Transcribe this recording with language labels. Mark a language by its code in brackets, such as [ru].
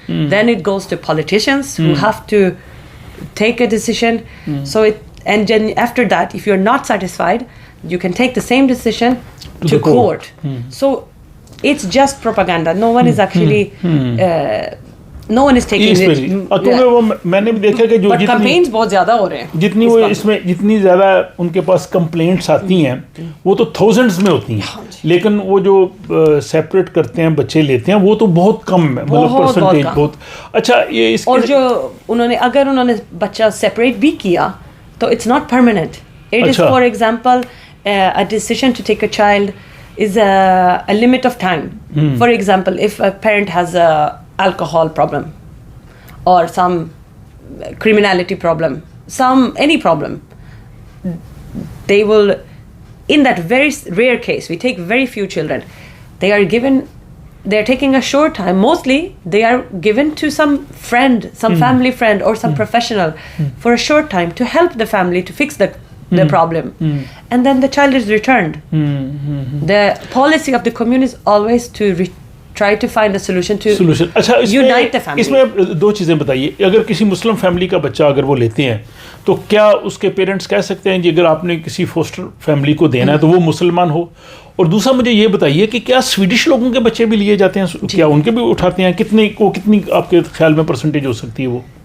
[en] Then it goes to politicians who have to take a decision. And then after that, if you're not satisfied, you can take the same decision to court. So it's just propaganda. No one is actually no one is taking it. [ur] کیونکہ وہ میں نے بھی دیکھا کہ جو complaints بہت زیادہ ہو رہے ہیں, جتنی وہ اس میں جتنی زیادہ ان کے پاس کمپلینٹس آتی ہیں وہ تو تھاؤزنڈز میں ہوتی ہیں, لیکن وہ جو سیپریٹ کرتے ہیں بچے لیتے ہیں وہ تو بہت کم ہے, مطلب پرسنٹیج بہت. اچھا یہ اس اور جو اگر انہوں نے بچہ سیپریٹ بھی کیا تو [en] It's not permanent. It is for example a decision to take a child is a limit of time. For example, if a parent has a alcohol problem or some criminality problem, any problem, they will, in that very rare case, we take very few children, they're taking a short time. Mostly they are given to some friend, some family friend or some professional for a short time to help the family to fix the problem, and then the child is returned. The policy of the commune is always to try to find a solution to unite the family. [ur] اس میں دو چیزیں بتائیے. اگر کسی Muslim family کا بچہ اگر وہ لیتے ہیں تو کیا اس کے پیرنٹس کہہ سکتے ہیں جی اگر آپ نے کسی فوسٹر فیملی کو دینا ہے تو وہ مسلمان ہو؟ اور دوسرا مجھے یہ بتائیے کہ کیا سویڈش لوگوں کے بچے بھی لیے جاتے ہیں, کیا ان کے بھی اٹھاتے ہیں؟ کتنی آپ کے خیال میں پرسنٹیج ہو سکتی ہے وہ؟